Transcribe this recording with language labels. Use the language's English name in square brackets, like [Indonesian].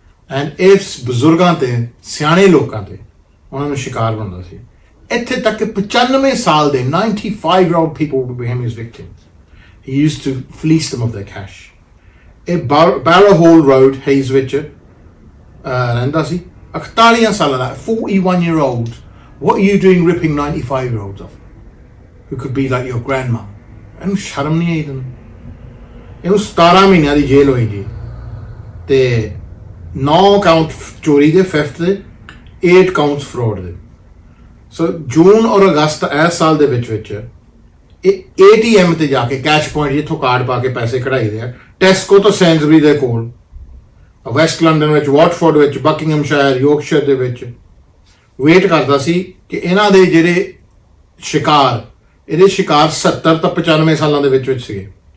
[Punjabi] And ਇਸ ਬਜ਼ੁਰਗਾਂ ਤੇ ਸਿਆਣੇ ਲੋਕਾਂ ਤੇ ਉਹਨਾਂ ਨੂੰ ਸ਼ਿਕਾਰ ਬਣਦਾ ਸੀ। ਇੱਥੇ ਤੱਕ ਕਿ 95 ਸਾਲ ਦੇ [English] 95-year-old people became his victims. He used to fleece them of their cash. [Punjabi] ਇਹ Barrow Hall Road ਹੇਜ਼ ਵਿੱਚ ਰਹਿੰਦਾ ਸੀ। 41 ਸਾਲਾਂ ਦਾ 41-year-old. [English] What are you doing ripping 95-year-olds off? Who could be like your grandma? [Punjabi] ਇਹਨੂੰ ਸ਼ਰਮ ਨਹੀਂ ਆਈ ਤੈਨੂੰ? ਇਹਨੂੰ 17 ਮਹੀਨਿਆਂ ਦੀ ਜੇਲ੍ਹ ਹੋਈ ਜੀ। ਤੇ 9 ਕਾਊਂਟ ਚੋਰੀ ਦੇ, 5th ਦੇ, 8 ਕਾਊਂਟਸ ਫਰੋਡ ਦੇ। ਸੋ ਜੂਨ ਔਰ ਅਗਸਤ ਇਸ ਸਾਲ ਦੇ ਵਿੱਚ ਇਹ ATM ਤੇ ਜਾ ਕੇ ਕੈਸ਼ ਪੁਆਇੰਟ ਜਿੱਥੋਂ ਕਾਰਡ ਪਾ ਕੇ ਪੈਸੇ ਕਢਾਈਦੇ ਆ, ਟੈਸਕੋ ਤੋਂ ਸੈਂਸਬਰੀ ਦੇ ਕੋਲ, ਵੈਸਟ ਲੰਡਨ ਵਿੱਚ, ਵਾਟਫੋਰਡ ਵਿੱਚ, ਬਕਿੰਗhamਸ਼ਾਇਰ, ਯੋਰਕਸ਼ਾਇਰ ਦੇ ਵਿੱਚ ਵੇਟ ਕਰਦਾ ਸੀ ਕਿ ਇਹਨਾਂ ਦੇ ਜਿਹੜੇ ਸ਼ਿਕਾਰ, ਇਹਦੇ ਸ਼ਿਕਾਰ 70 ਤਾਂ 95 ਸਾਲਾਂ ਦੇ ਵਿੱਚ ਸੀਗੇ।